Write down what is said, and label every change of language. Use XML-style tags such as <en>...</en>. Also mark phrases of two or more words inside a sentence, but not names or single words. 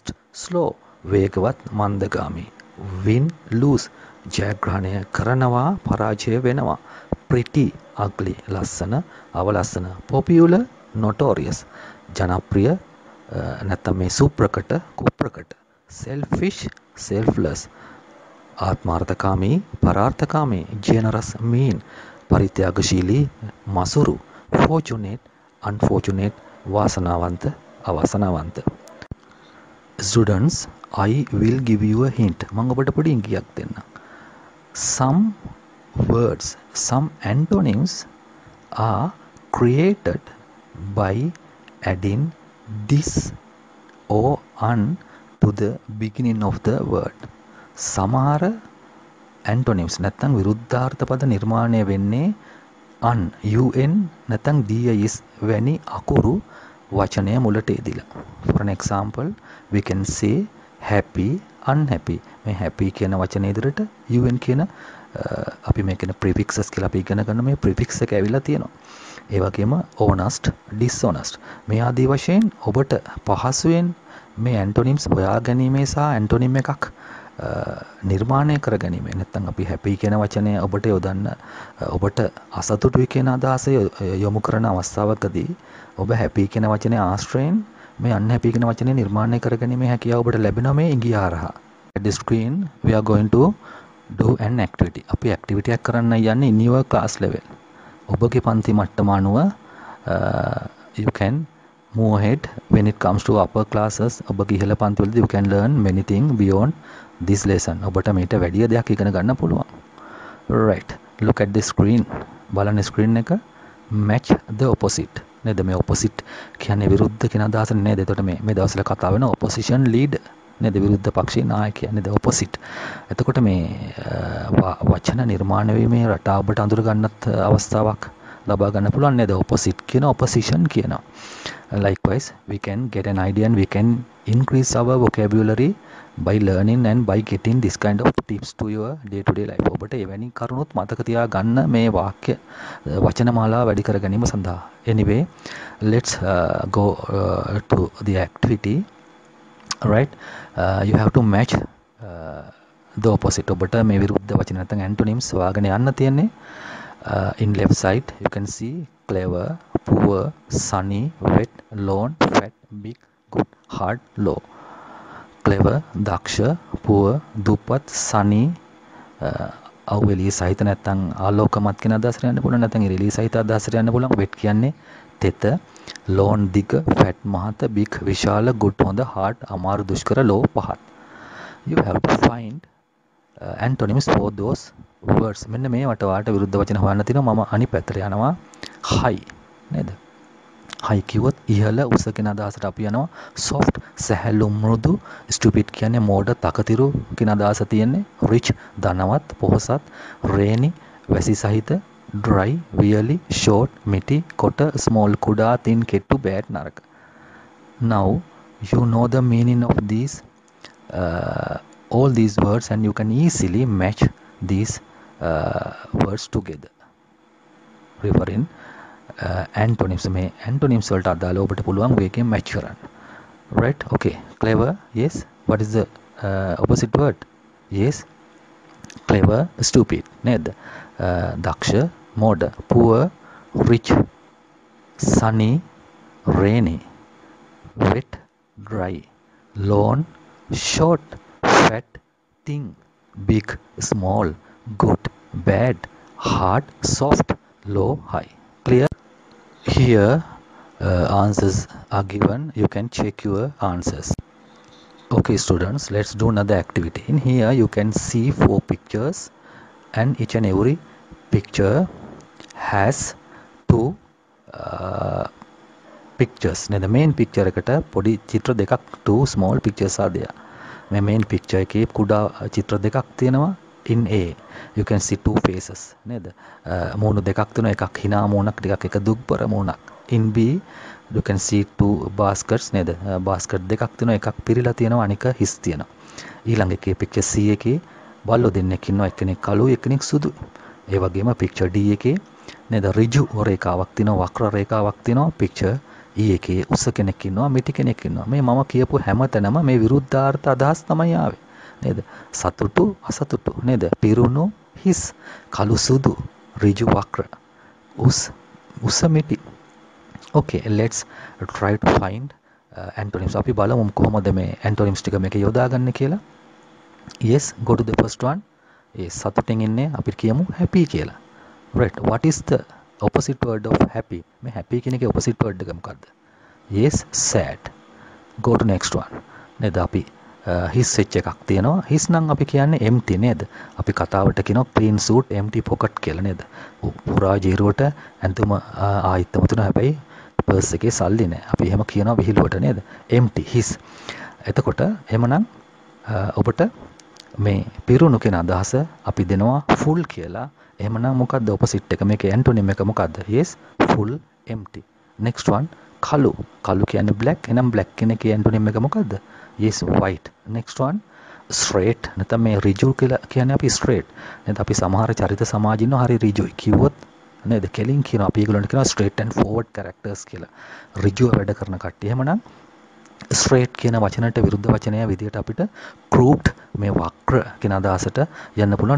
<si>slow, වේගවත්, මන්දගාමී,</si> <en>win, lose,</en> <si>ජයග්‍රහණය කරනවා, පරාජය වෙනවා,</si> <en>pretty, ugly,</en> <si>ලස්සන, අවලස්සන,</si> <en>popular, notorious,</en> <si>ජනප්‍රිය නැත්නම් මේ සුප්‍රකට, කුප්‍රකට,</si> <en>selfish, selfless,</en> <si>ආත්මාර්ථකාමී, පරාර්ථකාමී,</si> <en>generous, mean,</en> <si>පරිත්‍යාගශීලී, මසුරු,</si> <en>fortunate, unfortunate,</en> <si>වාසනාවන්ත, අවාසනාවන්ත.</si> <en>Students, I will give you a hint.</en> <si>මම ඔබට පොඩි ඉඟියක් දෙන්නම්.</si> <en>Some words, some antonyms are created by adding this or un to the beginning of the word.</en> <si>සමහර antonyms නැත්නම් විරුද්ධාර්ථ පද නිර්මාණය වෙන්නේ un නැත්නම් dis වැනි අකුරු වචනය මුලට එදිලා.</si> <en>For an example, we can say happy, unhappy.</en> <si>මේ happy කියන වචනේ ඉදිරියට un කියන අපි මේ කියන prefixes කියලා අපි ඉගෙන ගන්න මේ prefix එක ඇවිල්ලා තියෙනවා. ඒ වගේම</si> <en>honest, dishonest.</en> <si>මේ ආදී වශයෙන් ඔබට පහසුවෙන් මේ antonyms හොයා ගැනීමේ සහ antonym එකක් නිර්මාණය කර ගැනීම. නැත්නම් අපි happy කියන වචනය ඔබට යොදන්න ඔබට අසතුටුයි කියන අදහස යොමු කරන අවස්ථාවකදී ඔබ happy කියන වචනේ ආශ්‍රයෙන් මේ unhappy කියන වචනේ නිර්මාණය කර ගැනීමේ හැකියාව ඔබට ලැබෙනවා මේ ඉඟිය හරහා.</si> <en>At the screen we are going to do an activity.</en> <si>අපි activity එකක් කරන්න යන්නේ</si> <en>in your class level.</en> <si>ඔබගේ පන්ති මට්ටම අනුව</si> <en>you can move ahead when it comes to upper classes.</en> <si>ඔබගේ ඉහළ පන්තිවලදී</si> <en>you can learn many things beyond this lesson.</en> <si>ඔබට මේට වැඩි දෙයක් ඉගෙන ගන්න පුළුවන්.</si> <en>Right. look at the screen.</en> <si>බලන්න screen එක</si> <en>match the opposite.</en> <si>නේද? මේ opposite කියන්නේ විරුද්ධ කියන අදහස නේද? එතකොට මේ දවස්වල කතා වෙන</si> <en>opposition leader</en> <si>නේද? විරුද්ධ පක්ෂයේ නායකයා නේද? opposite. එතකොට මේ වචන නිර්මාණය වීමේ රටාව ඔබට අඳුර ගන්නත් අවස්ථාවක් ලබා ගන්න පුළුවන් නේද? opposite කියන opposition කියනවා.</si> <en>Likewise, we can get an idea and we can increase our vocabulary by learning and by getting this kind of tips to your day to day life.</en> <si>ඔබට එවැනි කරුණුත් මතක තියා ගන්න මේ වාක්‍ය වචන මාලාව වැඩි කර ගැනීම සඳහා.</si> <en>Anyway, let's go to the activity. Right? You have to match the opposite.</en> <si>ඔබට මේ විරුද්ධ වචන නැත්නම් antonyms හොයාගෙන යන්න තියෙන්නේ.</si> <en>In left side, you can see clever, poor, sunny, wet, lone, fat, big, good, hard, low. Clever, daksha, poor, dupat, sunny,</en> <si>අවෙලිය සහිත නැත්නම් ආලෝකමත් කියන අදහසට යන්න පුළුවන් නැත්නම් ඉරෙලිය සහිත අදහසට යන්න පුළුවන්. wet කියන්නේ තෙත, lone දිග, fat මහත, big විශාල, good හොඳ, hard අමාරු දුෂ්කර, low පහත්.</si> <en>You have to find antonyms for those words.</en> <si>මෙන්න මේ වලට විරුද්ධ වචන හොයන්න තියෙනවා. මම අනිත් පැත්තට යනවා. high නේද? high කිව්වොත් ඉහළ උස කියන අදහසට අපි යනවා. soft සැහැල්ලු මෘදු, stupid කියන්නේ මෝඩ තකතිරු කියන අදහස තියෙන්නේ. rich ධනවත් පොහොසත්, rainy වැසි සහිත, dry වියලි, short මිටි, කොට small කුඩා, thin කෙට්ටු, bad නරක.</si> <en>Now you know the meaning of these all these words and you can easily match these words together. Referring antonyms.</en> <si>මේ antonyms වලට අදාළව ඔබට පුළුවන් වේගෙන් match කරන්න.</si> <en>Right? Okay. Clever. Yes. What is the opposite word? Yes. Clever. Stupid.</en> <si>නේද? දක්ෂ මෝඩ.</si> <en>Poor. Rich. Sunny. Rainy. Wet. Dry. Lone. Short. Fat. Thin. Big. Small. Good. Bad. Hard. Soft. Low. High. Clear? Here answers are given. You can check your answers. Okay students, let's do another activity. In here you can see 4 pictures and each and every picture has 2 pictures. Now the main picture</en> <si>එකට පොඩි චිත්‍ර දෙකක්</si> <en>2 small pictures are there.</en> <si>මේ main picture එකේ කුඩා චිත්‍ර දෙකක් තියෙනවා.</si> <en>In A you can see 2 faces නේද?</en> <si>මූණු දෙකක් තියෙනවා. එකක් hina මූණක්, ටිකක් එක දුක්බර මූණක්.</si> <en>In B you can see 2 baskets නේද?</en> <si>basket දෙකක් තියෙනවා. එකක් පිරීලා තියෙනවා, අනික හිස් තියෙනවා. ඊළඟ එකේ picture C එකේ බල්ලෝ දෙන්නෙක් ඉන්නවා. එක්කෙනෙක් කළුයි, එක්කෙනෙක් සුදුයි. ඒ වගේම picture D එකේ නේද ඍජු රේඛාවක් තියෙනවා, වක්‍ර රේඛාවක් තියෙනවා. picture E එකේ උස කෙනෙක් ඉන්නවා, මිටි කෙනෙක් ඉන්නවා. මේ මම කියපු හැමතැනම මේ විරුද්ධාර්ථ අදහස් තමයි ආවේ. නේද? සතුටු අසතුටු නේද? පිරුණු හිස්, කළු සුදු, ඍජු වක්‍ර, උස මිටි.</si> <en>Okay, let's try to find antonyms.</en> <si>අපි බලමු කොහොමද මේ antonyms ටික මේක යොදාගන්නේ කියලා.</si> <en>Yes, go to the first one.</en> <si>ඒ සතුටින් ඉන්නේ අපි කියමු happy කියලා.</si> <en>Right, what is the opposite word of happy?</en> <si>මේ happy කියන එකේ</si> <en>opposite word</en> <si>එක මොකද්ද?</si> <en>Yes, sad. Go to next one.</en> <si>නේද? අපි හිස් වෙච්ච එකක් තියෙනවා. හිස් නම් අපි කියන්නේ empty නේද? අපි කතාවට කියනවා</si> <en>clean suit empty pocket</en> <si>කියලා නේද? පුරා ජීරුවට ඇඳුම ආයිත්තම තුන හැබැයි පර්ස් එකේ සල්ලි නැහැ. අපි එහෙම කියනවා විහිළුවට නේද? empty හිස්. එතකොට එහෙමනම් ඔබට මේ පිරුණු කියන අදහස අපි දෙනවා full කියලා. එහෙමනම් මොකද්ද opposite එක? මේකේ antonym එක මොකද්ද?</si> <en>Yes, full, empty. Next one,</en> <si>කළු. කළු කියන්නේ black. එහෙනම් black කියන එකේ antonym එක මොකද්ද?</si> <en>Yes, white. Next one, straight.</en> <si>නැත්නම් මේ ඍජු කියලා කියන්නේ අපි straight. නැත්නම් අපි සමහර චරිත සමාජ ඉන්නවා හරි ඍජුයි. කිව්වොත් නේද? කෙලින් කියනවා. අපි ඒගොල්ලන්ට කියනවා</si> <en>straight and forward characters</en> <si>කියලා. ඍජුව වැඩ කරන කට්ටිය. එහෙමනම් straight කියන වචනට විරුද්ධ වචනය විදිහට අපිට crooked මේ වක්‍ර කියන අදහසට යන්න පුළුවන්.</si>